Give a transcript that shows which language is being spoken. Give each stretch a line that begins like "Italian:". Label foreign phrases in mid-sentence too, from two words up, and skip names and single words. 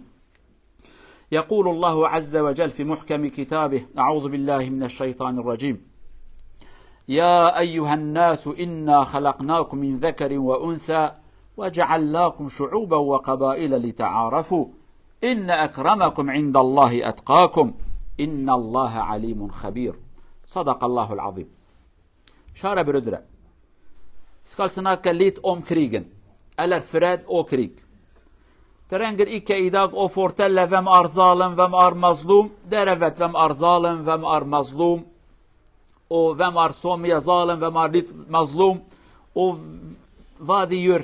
Arabic: يقول الله عز وجل في محكم كتابه: أعوذ بالله من الشيطان الرجيم: يا أيها الناس إنا خلقناكم من ذكر وأنثى وجعلناكم شعوبا وقبائل لتعارفوا إن أكرمكم عند الله أتقاكم إن الله عليم خبير. صدق الله العظيم.
Swedish: Kära bröder,
Norwegian: skal snakke litt om krigen, eller fred og krig. Trenger ikke i dag å fortelle hvem er zalim, hvem er mazlum. Dere vet hvem er zalim, hvem er mazlum, og hvem er så mye zalim, hvem er litt mazlum, og hva de gjør.